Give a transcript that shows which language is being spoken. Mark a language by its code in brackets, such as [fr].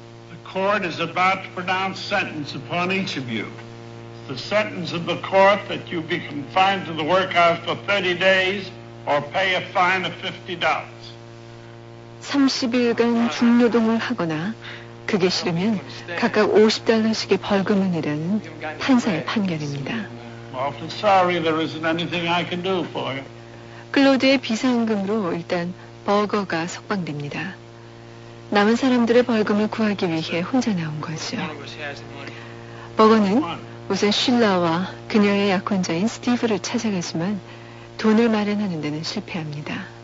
[en] The court is about to pronounce sentence upon each of you. The sentence of the court that you be confined to the workhouse for 30 days or pay a fine of $50. [ko] 30일간 중노동을 하거나 그게 싫으면 각각 $50씩의 벌금을 내라는 판사의 판결입니다. [en] Awfully sorry there isn't anything I can do for you. [ko] 클로드의 비상금으로 일단 버거가 석방됩니다. 남은 사람들의 벌금을 구하기 위해 혼자 나온 거죠. 버거는 우선 쉘라와 그녀의 약혼자인 스티브를 찾아가지만 돈을 마련하는 데는 실패합니다.